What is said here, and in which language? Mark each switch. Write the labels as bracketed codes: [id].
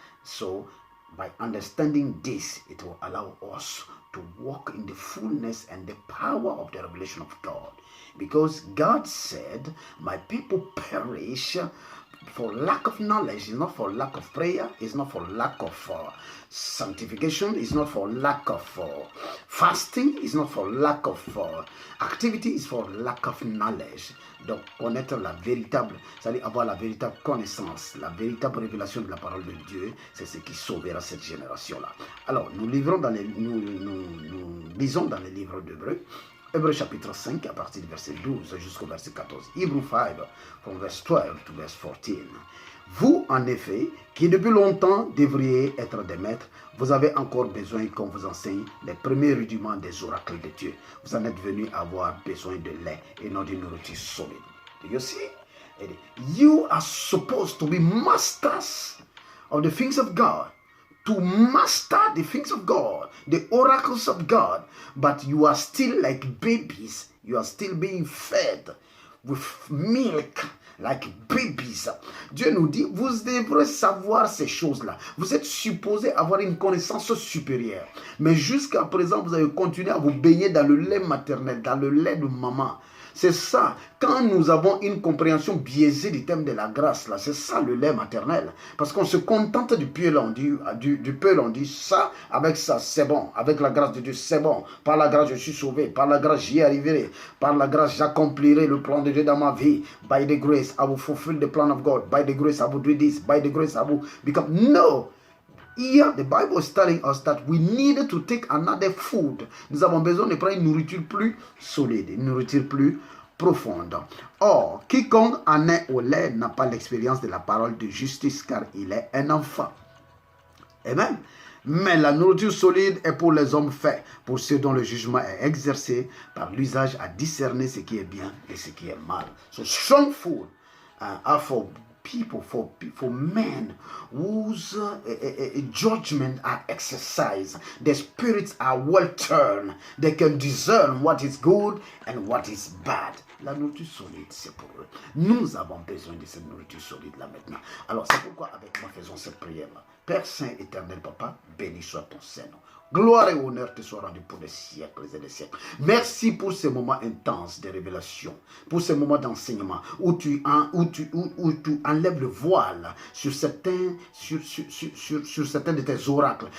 [en] So by understanding this, it will allow us to walk in the fullness and the power of the revelation of God. Because God said, my people perish for lack of knowledge, it's not for lack of prayer, it's not for lack of sanctification, it's not for lack of fasting, it's not for lack of activity, it's for lack of knowledge. [fr] Donc, connaître la véritable, c'est-à-dire avoir la véritable connaissance, la véritable révélation de la parole de Dieu, c'est ce qui sauvera cette génération-là. Alors, nous lisons dans les livres d'Hébreux, Hébreux chapitre 5, à partir du verset 12 jusqu'au verset 14. [en] Hebrew 5, from verse 12 to verse 14. [fr] Vous, en effet, qui depuis longtemps devriez être des maîtres, vous avez encore besoin qu'on vous enseigne les premiers rudiments des oracles de Dieu. Vous en êtes venus avoir besoin de lait et non d'une nourriture solide. [en] Do you see? You are supposed to be masters of the things of God. To master the things of God, the oracles of God, but you are still like babies. You are still being fed with milk like babies. [fr] Dieu nous dit, vous devrez savoir ces choses-là. Vous êtes supposé avoir une connaissance supérieure. Mais jusqu'à présent, vous avez continué à vous baigner dans le lait maternel, dans le lait de maman. C'est ça, quand nous avons une compréhension biaisée du thème de la grâce, là, c'est ça le lait maternel. Parce qu'on se contente du peu, on dit ça, avec ça, c'est bon. Avec la grâce de Dieu, c'est bon. Par la grâce, je suis sauvé. Par la grâce, j'y arriverai. Par la grâce, j'accomplirai le plan de Dieu dans ma vie. [en] By the grace, I will fulfill the plan of God. By the grace, I will do this. By the grace, I will become... No! Here, the Bible is telling us that we need to take another food. [fr] Nous avons besoin de prendre une nourriture plus solide, une nourriture plus profonde. Or, quiconque en est au lait n'a pas l'expérience de la parole de justice car il est un enfant. Amen. Mais la nourriture solide est pour les hommes faits, pour ceux dont le jugement est exercé par l'usage à discerner ce qui est bien et ce qui est mal. [en] So strong food are for people, for men whose judgment are exercised. Their spirits are well turned. They can discern what is good and what is bad. [fr] La nourriture solide, c'est pour eux. Nous avons besoin de cette nourriture solide-là maintenant. Alors, c'est pourquoi avec moi faisons cette prière-là. Père Saint, éternel Papa, béni soit ton Saint-Nom. Gloire et honneur te soient rendus pour des siècles et des siècles. Merci pour ces moments intenses de révélation, pour ces moments d'enseignement où tu enlèves le voile sur certains, sur certains de tes oracles.